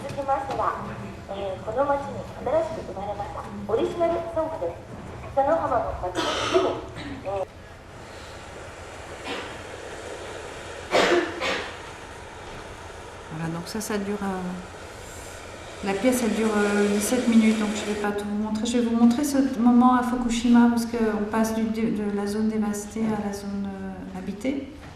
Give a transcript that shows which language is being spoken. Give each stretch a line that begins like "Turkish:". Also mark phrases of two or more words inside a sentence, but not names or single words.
Japanese: ましては、この町に新しく生まれましたオリジナルソングです。北の浜の町のに、
French: Voilà, donc ça dure. La pièce, elle dure 17 minutes, donc je ne vais pas tout vous montrer. Je vais vous montrer ce moment à Fukushima, parce qu'on passe de la zone dévastée à la zone habitée.